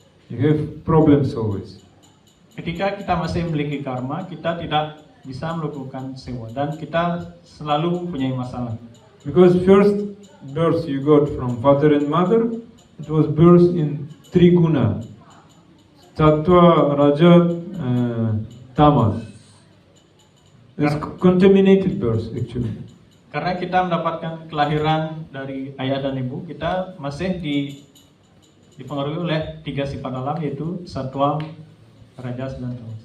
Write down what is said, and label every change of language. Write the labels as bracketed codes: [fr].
[en] You have problems always. [id] Ketika kita masih memiliki karma, kita tidak bisa melakukan sewa dan kita selalu punya masalah. [en] Because first birth you got from father and mother, it was birth in three guna. Tattva, Rajat, Tamas. It's contaminated birth actually. [id] Karena kita mendapatkan kelahiran dari ayah dan ibu, kita masih dipengaruhi oleh tiga sifat alam, yaitu satwa, rajas, dan tamas.